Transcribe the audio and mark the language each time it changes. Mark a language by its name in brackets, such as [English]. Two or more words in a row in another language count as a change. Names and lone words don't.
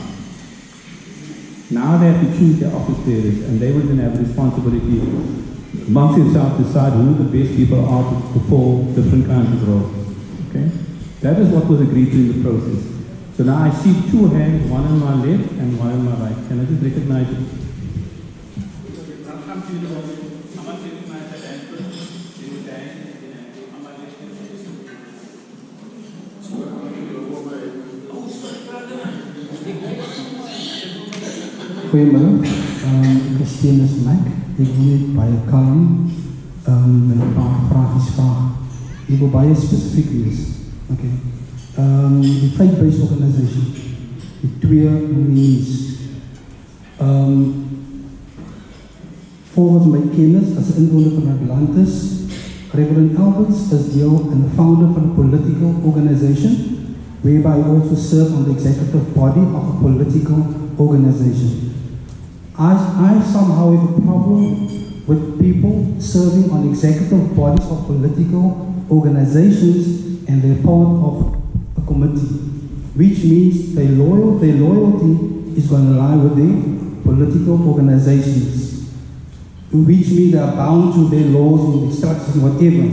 [English] Now they have to choose their office bearers, and they will then have a responsibility amongst themselves to decide who the best people are to perform different kinds of roles. Okay? That is what was agreed to in the process. So now I see two hands, one on my left and one on my right. Can I just recognize it? I'll come to you in a moment. I must recognize that hand first. Then the hand, and then on my left and [Afrikaans] Goeiemiddag, ek is Stenis Mac. Ek wil net baie kalm en 'n paar vragies vra. Ek wil baie spesifiek wees. Okay. Die [English] faith-based organization, [Afrikaans] die twee means. Volgens my kennis as 'n inwoner van Atlantis, Reverend Alberts is deel [English] and the founder van a political organization, whereby I also serve on the executive body of a political organization. I somehow have a problem with people serving on executive bodies of political organizations and they're part of a committee, which means their loyalty is going to lie with the political organizations, which means they are bound to their laws and instructions and whatever.